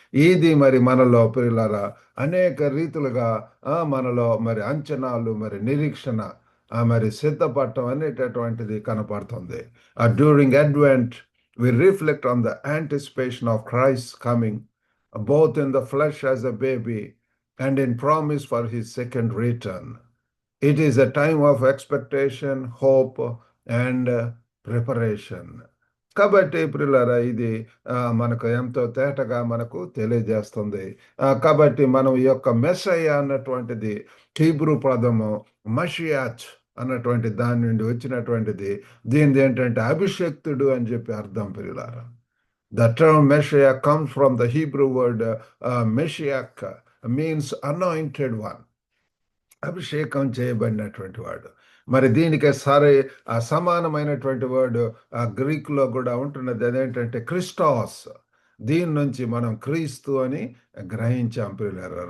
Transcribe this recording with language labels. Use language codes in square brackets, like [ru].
[te] ఇది మరి మనలో ప్రియులారా అనేక రీతులుగా మనలో మరి అంచనాలు, మరి నిరీక్షణ, మరి సిద్ధపడటం అనేటటువంటిది కనపడుతుంది. [en] During Advent we reflect on the anticipation of Christ's coming, both in the flesh as a baby and in promise for his second return. It is a time of expectation, hope, and preparation. [te] కాబట్టి ప్రియులారా ఇది మనకు ఎంతో తేటగా మనకు తెలియజేస్తుంది. కాబట్టి మనం ఈ యొక్క మెస్సయ్య అన్నటువంటిది హీబ్రూ పదము మషియాచ్ అన్నటువంటి దాని నుండి వచ్చినటువంటిది. దీనిది ఏంటంటే అభిషక్తుడు అని చెప్పి అర్థం ప్రియులారా. [en] The term Messiah comes from the Hebrew word Meshiach, means anointed one, [te] అభిషేకం చేయబడినటువంటి వాడు. మరి దీనికి సమానమైనటువంటి వర్డ్ గ్రీకులో కూడా ఉంటున్నది, అదేంటంటే క్రిస్టాస్. దీని నుంచి మనం క్రీస్తు అని గ్రహించాం ప్రియులారా.